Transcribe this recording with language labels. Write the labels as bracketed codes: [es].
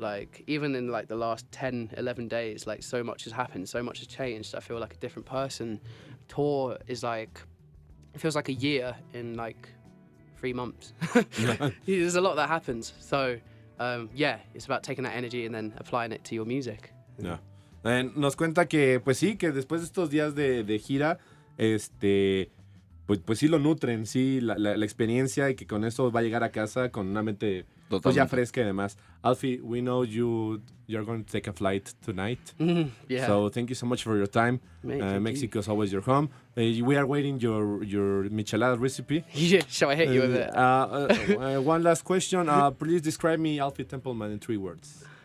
[en] Like even in like the last 10, 11 days, like so much has happened, so much has changed. I feel like a different person. Tour is like, it feels like a year in like 3 months. There's a lot that happens. So yeah, it's about taking that energy and then applying it to your music. Yeah. [es] Nos cuenta que, pues sí, que después de estos días de gira, pues sí lo nutren, sí, la experiencia, y que con eso va a llegar a casa con una mente pues ya fresca y demás. [en] Alfie, we know you're going to take a flight tonight. Yeah. So thank you so much for your time. Mexico is always your home. We are waiting your michelada recipe. Yeah, shall I hit you with it? One last question. Please describe me Alfie Templeman in 3 words.